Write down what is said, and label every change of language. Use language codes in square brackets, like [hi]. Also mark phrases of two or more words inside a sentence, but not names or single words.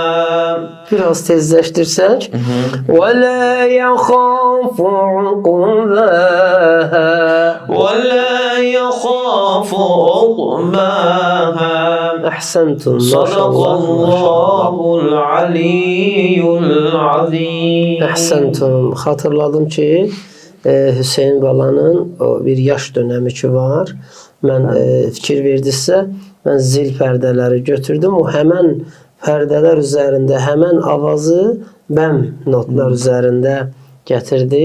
[az] Biraz tezleştirsek. [ar] وَلَا يَخَافُ عُقْبَاهَا. ولا يخاف عقباها. Ahsentum. صدق الله العلي العظيم. Ahsentum. [az] Hatırladım ki Hüseyin balanın o bir yaş dönemi ki var. Mən fikir verdinizsə, mən zil pərdələri götürdüm. O həmən pərdələr üzərində həmən avazı bəm notlar üzərində gətirdi.